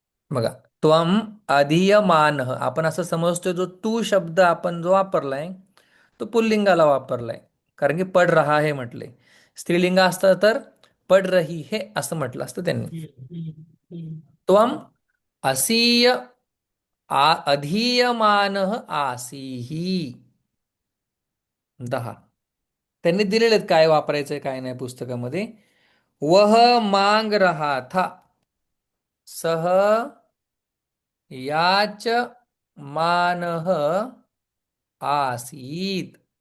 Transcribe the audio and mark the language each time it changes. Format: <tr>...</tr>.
<mr>बघा,</mr> <sa>त्वम अधीयमानः</sa> <mr>आपण असं समजतोय जो तू शब्द आपण जो वापरलाय तो पुल्लिंगाला वापरलाय. कारण की</mr> <hi>पड रहा है</hi> <mr>म्हटले. स्त्रीलिंग असतं तर</mr> <hi>पड रही है</hi> <mr>असं म्हटलं असतं त्यांनी.</mr> <sa>त्वम असीय अधीयमानः आसीहि.</sa> <mr>10. त्यांनी दिलेले आहेत काय वापरायचंय काय नाही पुस्तकामध्ये.</mr> <hi>वह मांग रहा था.</hi> <sa>सह याच मानः आसीत.</sa>